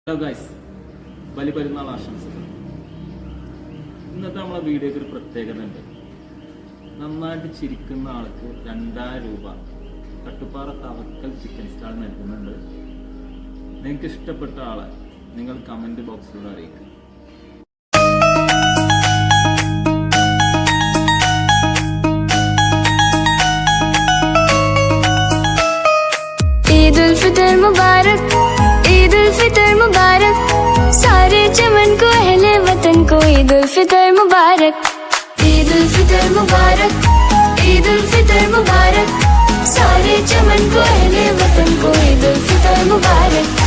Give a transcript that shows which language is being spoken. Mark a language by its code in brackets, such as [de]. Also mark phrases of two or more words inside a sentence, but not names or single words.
[ml] ഹലോ ഗൈസ്, ബലിപെരുന്നാൾ ആശംസകൾ. ഇന്നത്തെ നമ്മളെ വീഡിയോക്ക് ഒരു പ്രത്യേകത ഉണ്ട്. നന്നായിട്ട് ചിരിക്കുന്ന ആൾക്ക് 2000 രൂപ കട്ടുപ്പാറ തവക്കൽ ചിക്കൻ സ്റ്റാൾ നൽകുന്നുണ്ട്. നിങ്ങൾക്ക് ഇഷ്ടപ്പെട്ട ആളെ നിങ്ങൾ കമന്റ് ബോക്സിലൂടെ അറിയിക്കുക. [hi] ईद उल फितर मुबारक, ईद उल फितर मुबारक, सारे चमन को अहले वतन को ईद उल फितर मुबारक, ईद उल फितर मुबारक, ईद उल फितर मुबारक, सारे चमन को अहले वतन को ईद उल फितर मुबारक।